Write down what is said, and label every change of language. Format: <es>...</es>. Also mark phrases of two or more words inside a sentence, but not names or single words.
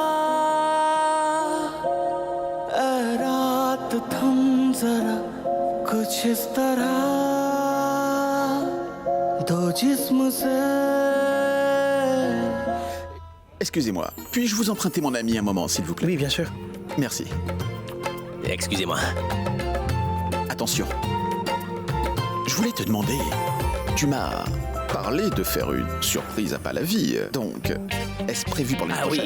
<hi>ऐ रात थम जरा कुछ इस तरह दो जिस्म से.</hi> <fr>Excusez-moi, puis-je vous emprunter mon ami un moment, s'il vous plaît? Oui, bien sûr. Merci. Excusez-moi. Attention. Je voulais te demander... Tu m'as parlé de faire une surprise à Pallavi, donc est-ce prévu pour l'année prochaine?</fr>